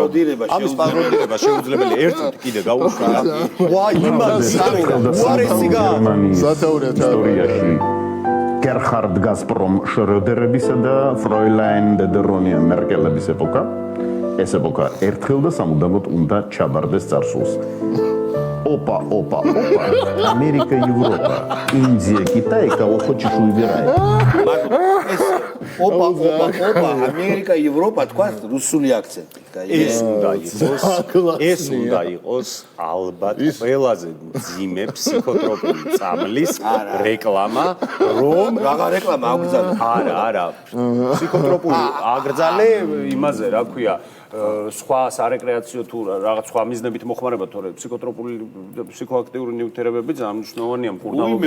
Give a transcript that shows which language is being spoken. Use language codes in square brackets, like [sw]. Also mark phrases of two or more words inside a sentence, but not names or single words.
[ka] ამის პაროდირება შეუძლებელი ერთად კიდე გაუშვი რა. ვაი, იმას უარესი ისტორიაში გერხარდ გაზპრომ შროდერებისა და ფროილაინ დედერონია მერკელების ეპოქა. ეს ეპოქა ერთხელ და სამუდამოდ უნდა ჩაბარდეს წარსულს. [ru] Опа, Америка, Европа, Индия, Китай, кого хочешь выбирай. Опа, Америка, Европа, [ka] თქვა რუსული აქცენტით. ეს უნდა იყოს ალბათ ყველაზე ძიმე ფსიქოტროპული წამლის რეკლამა, რომ რაღა რეკლამა აგრძალე. არა. ფსიქოტროპული აგრძალე იმაზე, რა ქვია, სხვა სარეკრეაციო თუ რაღაც სხვა მიზნებით მოხმარება, თორე ფსიქოტროპული ფსიქოაქტიური ნივთიერებები ძალიან მნიშვნელოვანია მკურნალობის.